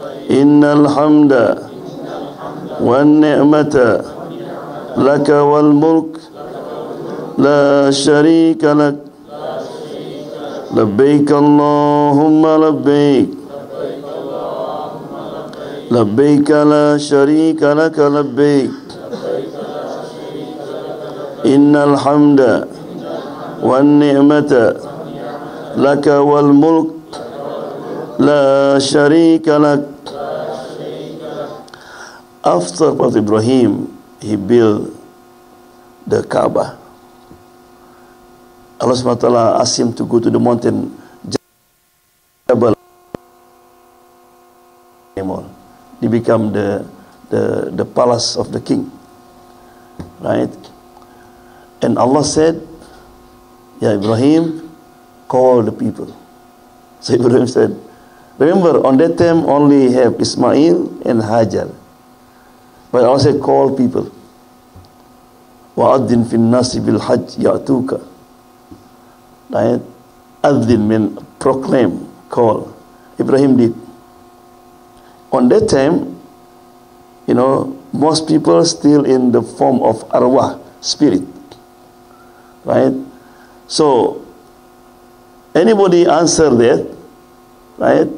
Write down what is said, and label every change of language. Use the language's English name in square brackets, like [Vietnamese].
[Arabic] إن الحمد والنعمة لك والملك لا شريك لك لبيك اللهم لبيك لبيك لا شريك لك لبيك إن الحمد والنعمة لك والملك لا شريك لك. [English] After Prophet Ibrahim, he built the Kaaba. Allah subhanahu wa ta'ala asked him to go to the mountain Jabal. He became the palace of the king, right? And Allah said, Ya Ibrahim, call the people. So Ibrahim said, remember on that time only have Ismail and Hajar, but Allah said call people. [Arabic] وَأَذِّن فِي النَّاسِ بِالْحَجِّ يَأْتُوكَ, right? [English] Adhin means proclaim, call. Ibrahim did. On that time, you know, most people still in the form of arwah, spirit, right? So anybody answer that, right?